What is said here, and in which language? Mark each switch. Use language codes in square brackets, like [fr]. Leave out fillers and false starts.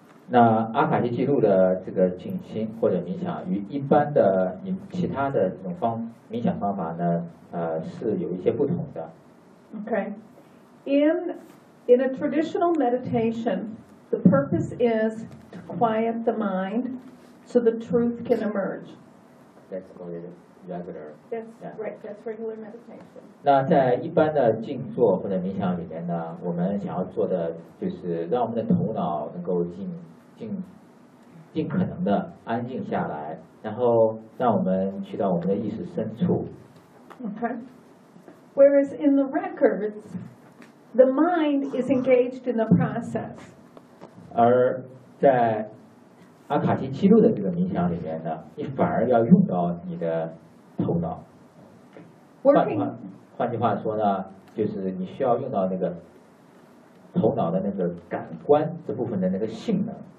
[zh] 那阿卡西记录的这个静心或者冥想与一般的其他的这种冥想方法呢，是有一些不同的。 [en] Okay, in a traditional meditation, the purpose is to quiet the mind so the truth can emerge. That's called regular. That's right. That's regular meditation. [zh] 那在一般的静坐或者冥想里面呢，我们想要做的就是让我们的头脑能够尽可能的安静下来，然后让我们去到我们的意识深处。 [en] Okay. Whereas in the records, the mind is engaged in the process. [zh] 而在阿卡西记录的这个冥想里面呢，你反而要用到你的头脑。换句话说呢，就是你需要用到那个头脑的那个感官这部分的那个性能。